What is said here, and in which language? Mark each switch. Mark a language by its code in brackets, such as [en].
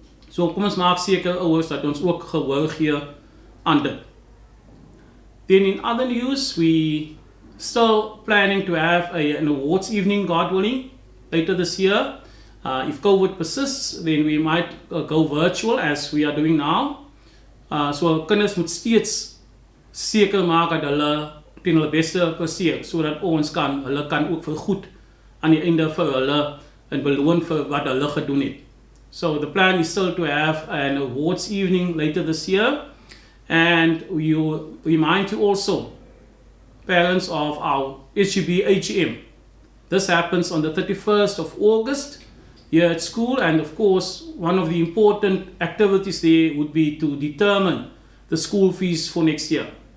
[af] So kom ons maak seker ouers dat ons ook gehoor gee aan dit. [en] Then in other news, we still planning to have an awards evening, God willing, later this year. If COVID persists, then we might go virtual as we are doing now. [af] So kinders moet steeds seker maak dat hulle teen hulle beste presteer, sodat hulle kan ook vergoed aan die einde vir hulle en beloon vir wat hulle gedoen het. [en] So the plan is still to have an awards evening later this year, and we remind you also, parents, of our SGB AGM. This happens on the 31st of August here at school, and of course one of the important activities there would be to determine the school fees for next year.